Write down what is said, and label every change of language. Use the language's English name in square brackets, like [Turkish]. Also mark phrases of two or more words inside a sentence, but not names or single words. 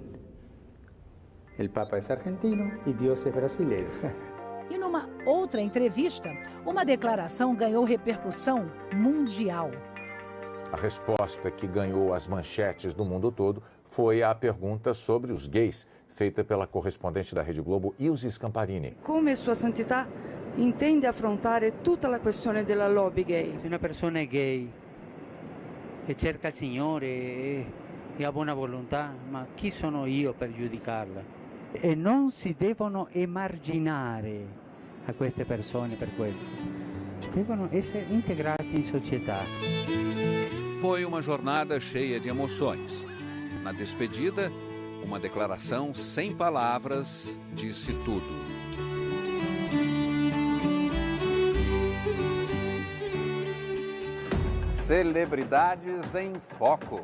[Portuguese] O Papa é argentino e Deus é brasileiro. E numa outra entrevista, uma declaração ganhou repercussão mundial. A resposta que ganhou as manchetes do mundo todo foi a pergunta sobre os gays, feita pela correspondente da Rede Globo, Ilse Scamparini. [Italian] Come Sua Santità intende affrontare tutta la questione della lobby gay? Se una persona è gay e cerca il Signore e ha buona volontà, ma chi sono io per giudicarla? E non si devono emarginare a queste persone per questo. Devono essere integrati in società. [Portuguese] Foi uma jornada cheia de emoções. Na despedida, uma declaração sem palavras disse tudo. Celebridades em Foco.